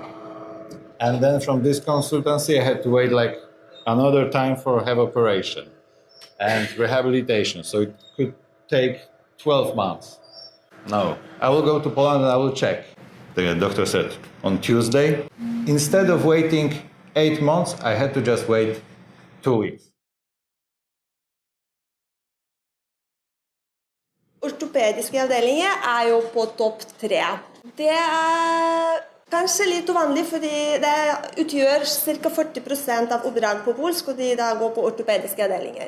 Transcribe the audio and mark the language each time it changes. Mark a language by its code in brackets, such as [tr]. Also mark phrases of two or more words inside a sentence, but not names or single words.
[en] And then from this consultancy, I had to wait like another time for have operation and rehabilitation. So it could take 12 months. No, I will go to Poland and I will check. The doctor said on Tuesday. Instead of waiting 8 months, I had to just wait 2 weeks. [no] Ortopediske avdelinger jo på topp 3. Det kanskje litt uvanlig, fordi det utgjør ca. 40% av oppdrag på polsk, og de da går på ortopediske avdelinger.